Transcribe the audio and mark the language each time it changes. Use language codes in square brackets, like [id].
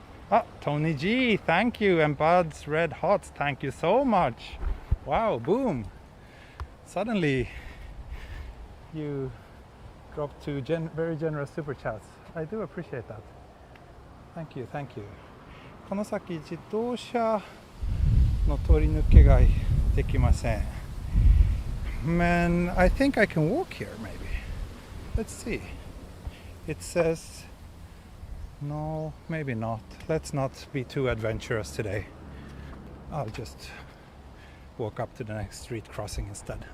[en] Ah, Tony G, thank you, and Bud's Red Hots, thank you so much. Wow, boom. Suddenly you dropped two very generous super chats. I do appreciate that. Thank you. [ja] この先自動車の通り抜けができません。 [en] Man, I think I can walk here maybe. Let's see. It says no, maybe not. Let's not be too adventurous today. I'll just walk up to the next street crossing instead.